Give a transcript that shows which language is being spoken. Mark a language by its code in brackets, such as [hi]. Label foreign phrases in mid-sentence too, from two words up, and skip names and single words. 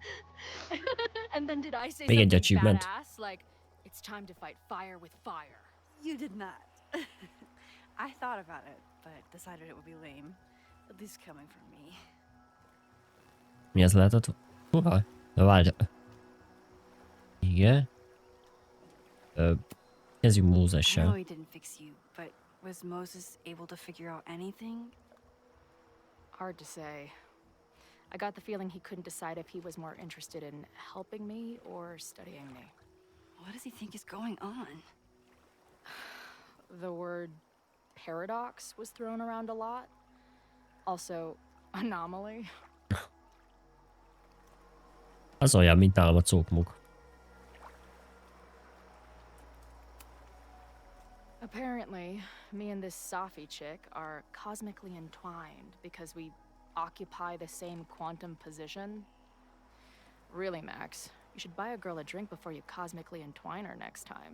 [en] And then did I say [hu] Még egy [en] something achievement. badass? Like, it's time to fight fire with fire. You did not. I thought about it, but decided it would be lame. At least coming from me. [hu] Mi ez lehetett? Hova? Na várj. Igen. Kezdjük [en] I know [hu] Mózessel. [en] he didn't fix you, but was Moses able to figure out anything? Hard to say. I got the feeling he couldn't decide if he was more interested in helping me or studying me. What does he think is going on? The word paradox was thrown around a lot. Also, anomaly. [hu] Az olyan, mint nálam a cókmuk. [en] Apparently, me and this Safi chick are cosmically entwined because we occupy the same quantum position. Really, Max, you should buy a girl a drink before you cosmically entwine her next time.